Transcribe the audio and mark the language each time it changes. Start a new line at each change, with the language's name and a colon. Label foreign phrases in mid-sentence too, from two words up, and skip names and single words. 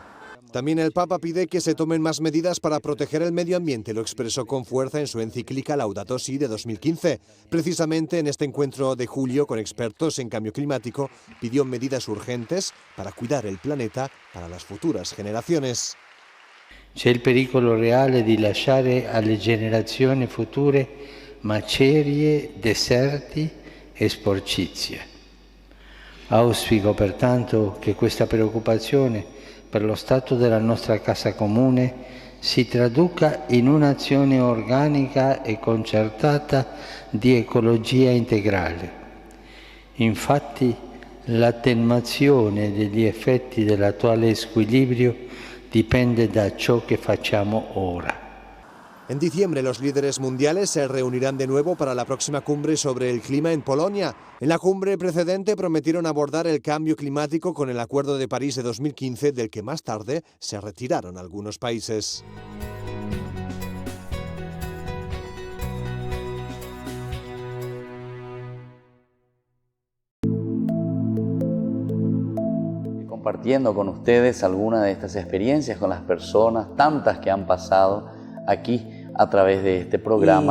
Spanish: También el Papa pide que se tomen más medidas para proteger el medio ambiente, lo expresó con fuerza en su encíclica Laudato Si de 2015. Precisamente en este encuentro de julio con expertos en cambio climático, pidió medidas urgentes para cuidar el planeta para las futuras generaciones.
Italian: C'è il pericolo reale di lasciare alle generazioni future macerie, deserti e sporcizia. Auspico pertanto che questa preoccupazione per lo stato della nostra casa comune si traduca in un'azione organica e concertata di ecologia integrale. Infatti, l'attenuazione degli effetti dell'attuale squilibrio dipende da ciò che facciamo ora.
Spanish: En diciembre los líderes mundiales se reunirán de nuevo para la próxima cumbre sobre el clima en Polonia. En la cumbre precedente prometieron abordar el cambio climático con el Acuerdo de París de 2015, del que más tarde se retiraron algunos países. Compartiendo con ustedes algunas de estas experiencias con las personas, tantas que han pasado aquí a través de este programa.